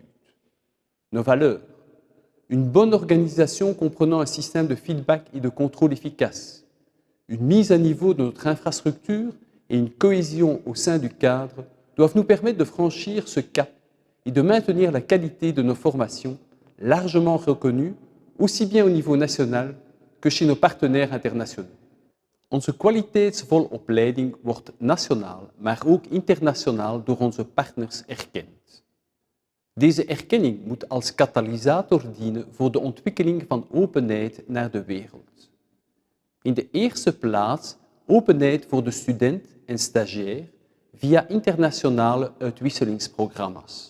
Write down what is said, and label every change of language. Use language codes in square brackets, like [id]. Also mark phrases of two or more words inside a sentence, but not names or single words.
[fr] Nos valeurs, une bonne organisation comprenant un système de feedback et de contrôle efficace, une mise à niveau de notre infrastructure et une cohésion au sein du cadre doivent nous permettre de franchir ce cap et de maintenir la qualité de nos formations largement reconnues, aussi bien au niveau national que chez nos partenaires internationaux. [nl] Onze kwaliteitsvolle opleiding wordt nationaal, maar ook internationaal door onze partners erkend. Deze erkenning moet als katalysator dienen voor de ontwikkeling van openheid naar de wereld. In de eerste plaats openheid voor de student en stagiair via internationale uitwisselingsprogramma's.